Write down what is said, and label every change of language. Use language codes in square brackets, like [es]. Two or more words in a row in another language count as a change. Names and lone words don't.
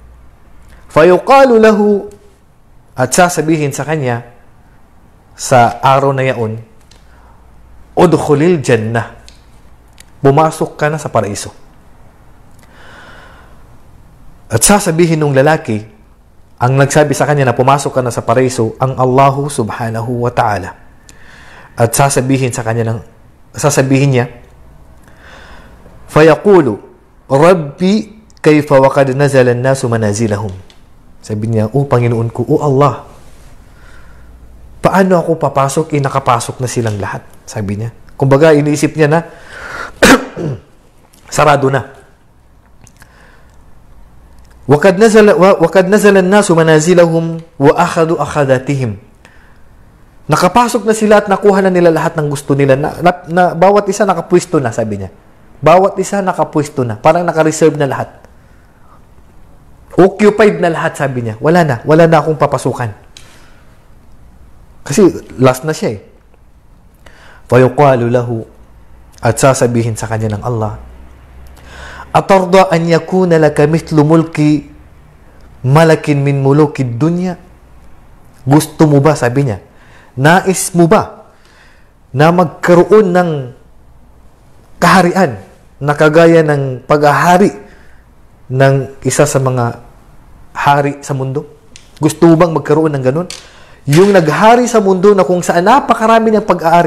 [ar] فيقال له, [tl] at sasabihin sa kanya, sa araw na yaon, [ar] ادخل الجنة, [tl] pumasok ka na sa paraiso. At sasabihin ng lalaki, ang nagsabi sa kanya na pumasok ka na sa paraiso, ang [ar] الله سبحانه وتعالى. [tl] At sasabihin niya, [ar] فيقول رب كيف وقد نزل الناس منازلهم. [tl] Sabi niya, "O Panginoon ko, o Allah, paano ako papasok? Nakapasok na silang lahat." Sabi niya. Kumbaga, iniisip niya na, sarado na. [ar] وَقَدْ نَزَلَ النَّاسُ مَنَازِلَهُمْ وَأَخَذُوا أَخَذَاتِهِمْ. [tl] Nakapasok na sila at nakuha na nila lahat ng gusto nila. Na bawat isa nakapwesto na, sabi niya. Bawat isa nakapwesto na. Parang nakareserve na lahat. Occupied na lahat, sabi niya. Wala na akong papasukan. Kasi last na siya eh. [ar] فَيُقَالُ لَهُ. [tl] At sasabihin sa kanya ng Allah, [ar] "أترضى أن يكون لك مثل ملك ملك من ملوك الدنيا?" [tl] Gusto mo ba, sabi niya, nais mo ba na magkaroon ng kaharian na kagaya ng paghahari ng isa sa mga hari sa mundo? Gusto mo bang magkaroon ng ganun? Yung naghari sa mundo na kung saan napakarami ng pag-aari.